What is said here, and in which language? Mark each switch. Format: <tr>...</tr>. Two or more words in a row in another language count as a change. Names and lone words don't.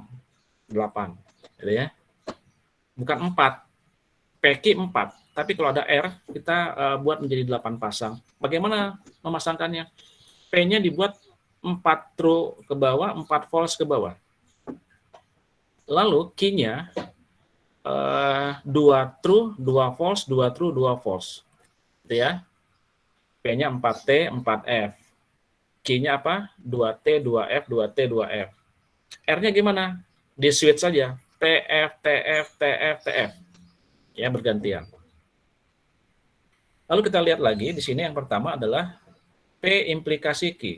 <id>8. Gitu ya. Bukan 4. PQ 4. Tapi kalau ada R, kita buat menjadi 8 pasang. Bagaimana memasangkannya? P-nya dibuat 4 true ke bawah, 4 false ke bawah. Lalu Q-nya</id> <en>2 true, 2 false, 2 true, 2 false.</en> <id>Gitu ya. P-nya 4T, 4F. Q-nya apa? 2T, 2F, 2T, 2F. R-nya gimana? Di switch saja. TF, TF, TF, TF. Ya, bergantian. Lalu kita lihat lagi, di sini yang pertama adalah P implikasi Q.</id>